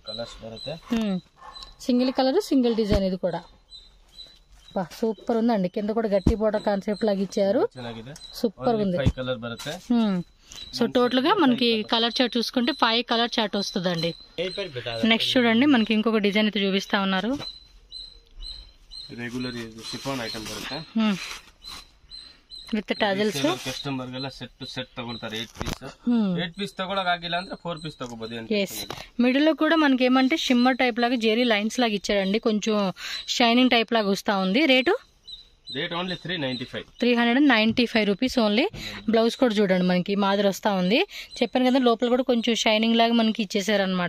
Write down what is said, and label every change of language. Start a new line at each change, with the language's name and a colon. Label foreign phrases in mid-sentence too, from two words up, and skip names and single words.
English: single color single design.
Telugu: ఇది కూడా సూపర్ ఉందండి. కింద కూడా గట్టి
English: border concept
Telugu: లాగా ఇచ్చారు. సూపర్ ఉంది. సో టోటల్ గా మనకి
English: color chart
Telugu: చూసుకుంటే 5
English: color chart
Telugu: వస్తుందండి. నెక్స్ట్ చూడండి, మనకి ఇంకొక డిజైన్ అయితే చూపిస్తా ఉన్నారు.
English: regular chiffon item
Kannada: ಬರುತ್ತೆ
English: with tassels.
Kannada: ಕಸ್ಟಮರ್ ಗೆಲ್ಲ ಸೆಟ್ ತಗೊಳ್ತಾರೆ. 8 ಪೀಸ್ ತಗೊಳಕ್ ಆಗಿಲ್ಲ ಅಂದ್ರೆ
Telugu: 4 పీస్ తగ్గబోదు. మిడిల్ లో కూడా మనకి ఏమంటే
English: shimmer type
Telugu: లాగా జెరీ లైన్స్ లాగా ఇచ్చారండి. కొంచెం
English: shining type
Telugu: లాగా వస్తా ఉంది. రేట్ ఓన్లీ 395. 395
English: rupees only.
Telugu: బ్లౌజ్ కూడా చూడండి మనకి మాదిరి వస్తా ఉంది. చెప్పాను కదా, లోపల కూడా కొంచెం షైనింగ్ లాగా మనకి ఇచ్చేసారు అనమాట.